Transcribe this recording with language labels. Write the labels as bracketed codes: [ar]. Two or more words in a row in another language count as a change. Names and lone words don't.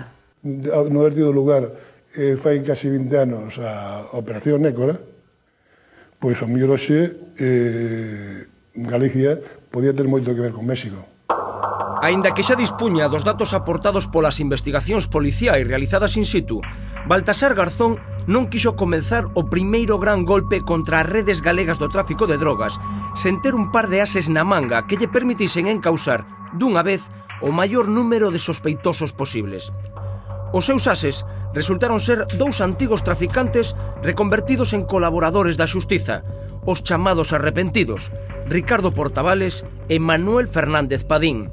[gl] No haber tido lugar fai casi 20 anos a Operación Nécora, pois ao mellor hoxe Galicia podía ter moito que ver con México. Aínda que xa dispuña dos datos aportados polas investigacións policiais realizadas [la] in situ, [gl] Baltasar Garzón non quixo comenzar o primeiro gran golpe contra as redes galegas do tráfico de drogas sen ter un par de ases na manga que lle permitisen encausar, dunha vez, o maior número de sospeitosos posibles. Os seus ases resultaron ser dous antigos traficantes reconvertidos en colaboradores da xustiza, os chamados arrepentidos, Ricardo Portavales e Manuel Fernández Padín.